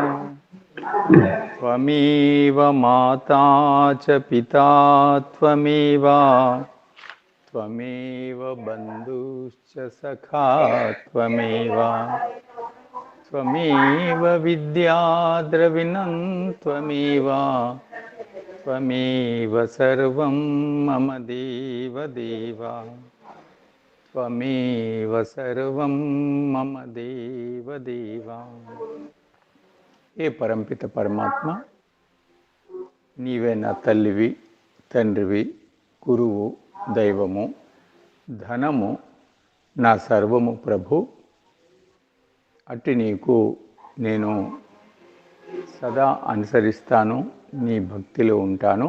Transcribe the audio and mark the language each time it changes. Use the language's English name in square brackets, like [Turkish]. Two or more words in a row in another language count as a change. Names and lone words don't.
[Sanskrit] त्वमेव माता च पिता त्वमेव त्वमेव बन्धुश्च सखा त्वमेव त्वमेव विद्या द्रविणं त्वमेव त्वमेव सर्वं मम देव देव त्वमेव सर्वं मम देव देव। [Telugu] ఏ పరంపిత పరమాత్మ, నీవే నా తల్లివి, తండ్రివి, గురువు, దైవము, ధనము, నా సర్వము ప్రభు. అట్టి నీకు నేను సదా అనుసరిస్తాను, నీ భక్తిలో ఉంటాను.